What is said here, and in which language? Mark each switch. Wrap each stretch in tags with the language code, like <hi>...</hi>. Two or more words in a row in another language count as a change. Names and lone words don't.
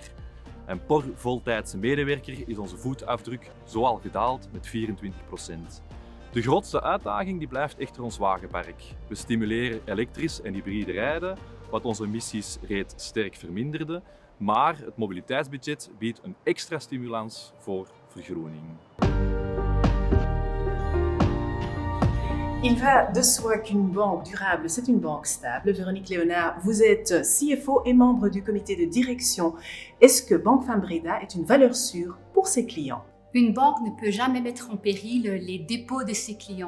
<nl>En per voltijdse medewerker is onze voetafdruk zoal gedaald met 24%. De grootste uitdaging die blijft echter ons wagenpark. We stimuleren elektrisch en hybride rijden, wat onze emissies reeds sterk verminderde, maar het mobiliteitsbudget biedt een extra stimulans voor vergroening.</nl> <fr>Il va de soi qu'une banque durable, c'est une banque stable. Véronique Léonard, vous êtes CFO et membre du comité de direction. Est-ce que Banque Fambreda est une valeur sûre pour ses clients? Une banque ne peut jamais mettre en péril les dépôts de ses clients.</fr>